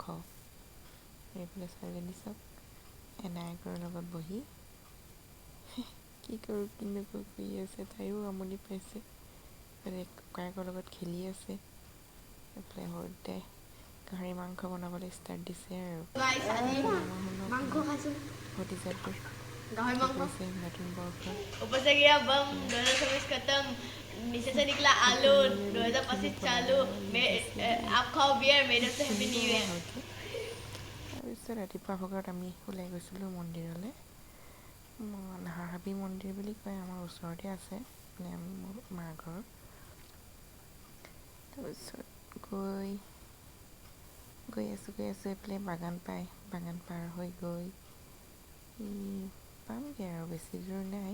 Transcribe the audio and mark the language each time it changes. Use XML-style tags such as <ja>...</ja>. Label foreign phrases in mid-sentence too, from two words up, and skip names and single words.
<as>এইফালে ছোৱালীজনী চাওক এনায়েকৰ লগত বহি কি কৰোঁ কি নকৰোঁ কৰি আছে। তাইও আমনি পাইছে, ককায়েকৰ লগত খেলি আছে। এইফালে সৰুতে গাহৰি মাংস বনাবলৈ ষ্টাৰ্ট দিছে আৰু ভতিজাটো কি কৰিছে নতুন বৰ্ষৰ</as> <hi>ऊपर से गिरा बम 2026 खत्म नीचे से निकला आलू 2025 चालू आप खाओ बियर मेरे से</hi> <en>happy new year.</en> <as>তাৰপিছত ৰাতিপুৱা ভাগত আমি ওলাই গৈছিলোঁ মন্দিৰলৈ। নাহাৰহাবি মন্দিৰ বুলি কয়, আমাৰ ওচৰতে আছে মানে মোৰ মাৰ ঘৰ। তাৰপিছত গৈ আছোঁ এইফালে বাগান পাৰ হৈ গৈ পামগৈ আৰু বেছি দূৰ নাই।</as>